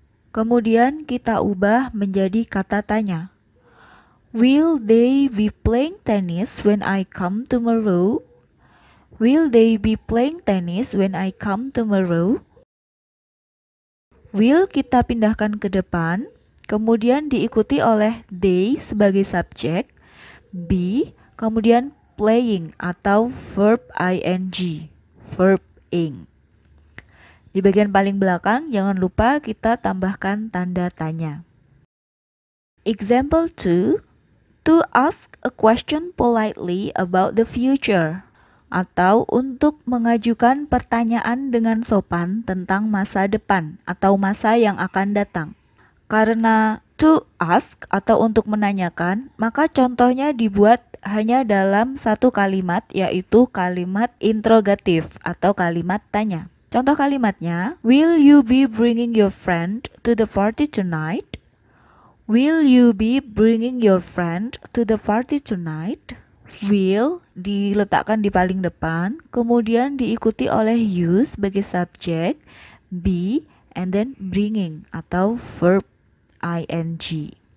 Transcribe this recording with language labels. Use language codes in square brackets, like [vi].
[id] Kemudian kita ubah menjadi kata tanya. [en] Will they be playing tennis when I come tomorrow? Will they be playing tennis when I come tomorrow? [id] Will kita pindahkan ke depan, kemudian diikuti oleh they sebagai subjek, be, kemudian playing atau verb ing, verb ing. Di bagian paling belakang, jangan lupa kita tambahkan tanda tanya. [en] Example 2. To ask a question politely about the future. [id] Atau untuk mengajukan pertanyaan dengan sopan tentang masa depan atau masa yang akan datang. Karena to ask atau untuk menanyakan, maka contohnya dibuat hanya dalam satu kalimat, yaitu kalimat interrogatif atau kalimat tanya. Contoh kalimatnya, [en] will you be bringing your friend to the party tonight? Will you be bringing your friend to the party tonight? [id] Will diletakkan di paling depan, kemudian diikuti oleh you sebagai subjek, be, [en] and then [id] bringing atau verb ing.